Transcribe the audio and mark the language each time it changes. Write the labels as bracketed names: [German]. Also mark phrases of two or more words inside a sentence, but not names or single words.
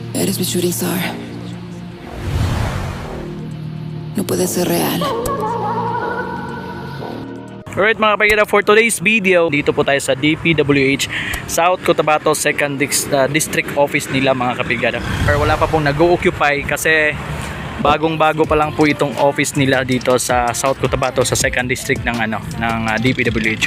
[Spanish] eres mi [English] shooting star. [Spanish] No puede ser real. [Filipino] Alright mga kapagida, [English] for today's video, [Filipino] dito po tayo sa DPWH South Cotabato 2nd District Office nila mga kapagida. Or wala pa pong nag-occupy kasi bagong-bago pa lang po itong office nila dito sa South Cotabato sa 2nd District ng DPWH.